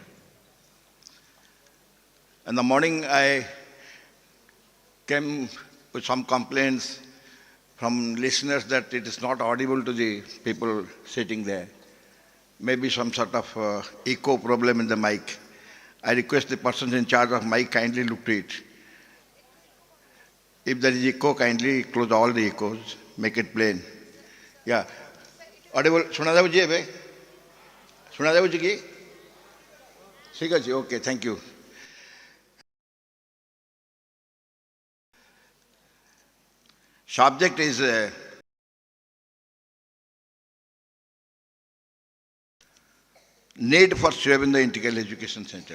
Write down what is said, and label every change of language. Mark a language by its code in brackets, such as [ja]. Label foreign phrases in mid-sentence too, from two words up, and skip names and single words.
[en] In the morning, I came with some complaints from listeners that it is not audible to the people sitting there. Maybe some sort of echo problem in the mic. I request the persons in charge of mic kindly look to it. If there is echo, kindly close all the echoes, make it plain. Yeah. Audible, [or] ଶୁଣା ଯାଉଛି ଏବେ? ଶୁଣା ଯାଉଛି କି? ଠିକ ଅଛି, [en] okay, thank you. Subject is need for Aurobindo Integral Education Center.